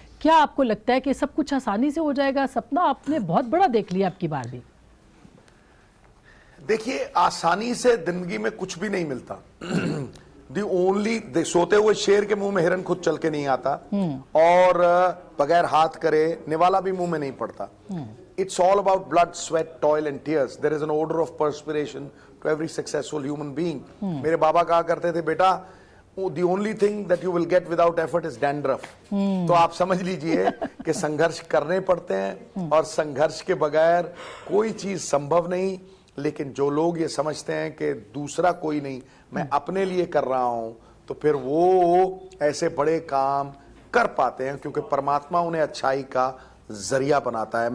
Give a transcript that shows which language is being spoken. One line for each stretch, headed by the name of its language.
Hindi: क्या आपको लगता है कि सब कुछ आसानी से हो जाएगा? सपना आपने बहुत बड़ा देख लिया आपकी बार भी। देखिए, आसानी से जिंदगी में कुछ भी नहीं मिलता। सोते हुए शेर के मुंह में हिरन खुद चल के नहीं आता, और बगैर हाथ करे निवाला भी मुंह में नहीं पड़ता।
English: It's all about blood, sweat, toil and tears. There is an order of perspiration to every successful human being.
Hindi: मेरे बाबा कहा करते थे, बेटा
English: the only thing that you will get without effort is dandruff.
Hindi: तो आप समझ लीजिए कि संघर्ष करने पड़ते हैं, और संघर्ष के बगैर कोई चीज संभव नहीं। लेकिन जो लोग ये समझते हैं कि दूसरा कोई नहीं, मैं अपने लिए कर रहा हूं, तो फिर वो ऐसे बड़े काम कर पाते हैं, क्योंकि परमात्मा उन्हें अच्छाई का जरिया बनाता है।